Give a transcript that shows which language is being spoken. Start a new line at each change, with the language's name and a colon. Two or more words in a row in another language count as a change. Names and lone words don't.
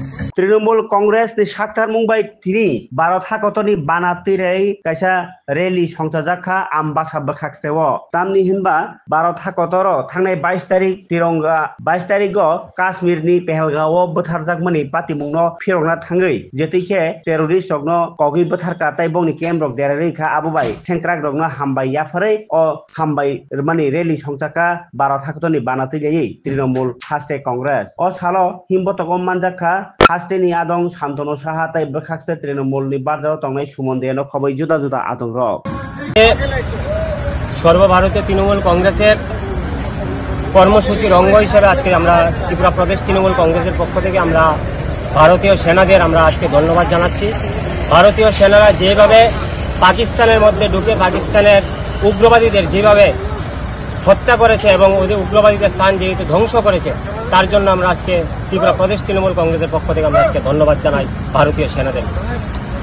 Kok Borok: তৃণমূল কংগ্রেস ni saktar mungbai tini Bharat hakotoni banatirei kaisa rally songchajaka ambasa bwkhaksteo tamni hinba Bharat hakotoro thangnai 22 tarik tiranga 22 tarigo Kashmir ni Pehelgao bwtharjakmani patimungno phirokna thangoi jetike terrorist rokno kogi bwtharka tai bongni camp rok derari kha abubai thengkrak rokno hambai yaphare o hambai mani rally songchaka Bharat hakotoni banatirei Trinamool haste Congress o salo himbotogo manjaka haste ni adong Santanu Saha tai bwkhakste Trinamool ni barjao tongnai Sumon Deno khoboi juda juda adong rok
Bangla: সর্বভারতীয় তৃণমূল কংগ্রেসের কর্মসূচির অঙ্গ হিসেবে আজকে আমরা ত্রিপুরা প্রদেশ তৃণমূল কংগ্রেসের পক্ষ থেকে আমরা ভারতীয় সেনাদের আমরা আজকে ধন্যবাদ জানাচ্ছি। ভারতীয় সেনারা যেভাবে পাকিস্তানের মধ্যে ঢুকে পাকিস্তানের উগ্রবাদীদের যেভাবে হত্যা করেছে এবং ওদের উগ্রবাদীদের স্থান যেহেতু ধ্বংস করেছে তার জন্য আমরা আজকে ত্রিপুরা প্রদেশ তৃণমূল কংগ্রেসের পক্ষ থেকে আমরা আজকে ধন্যবাদ জানাই ভারতীয় সেনাদের।